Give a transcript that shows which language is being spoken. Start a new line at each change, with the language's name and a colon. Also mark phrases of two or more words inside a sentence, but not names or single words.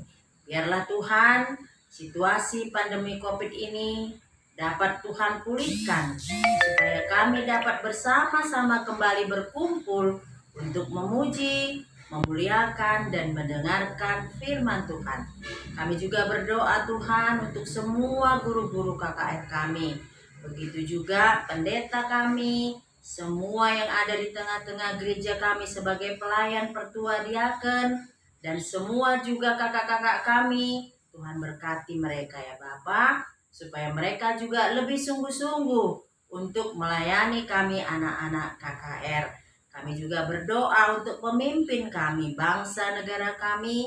Indonesian: Biarlah Tuhan, situasi pandemi COVID ini dapat Tuhan pulihkan, supaya kami dapat bersama-sama kembali berkumpul untuk memuji, memuliakan dan mendengarkan firman Tuhan. Kami juga berdoa Tuhan untuk semua guru-guru KKR kami. Begitu juga pendeta kami, semua yang ada di tengah-tengah gereja kami sebagai pelayan pertua diaken, dan semua juga kakak-kakak kami. Tuhan berkati mereka ya Bapa, supaya mereka juga lebih sungguh-sungguh untuk melayani kami anak-anak KKR. Kami juga berdoa untuk pemimpin kami, bangsa negara kami.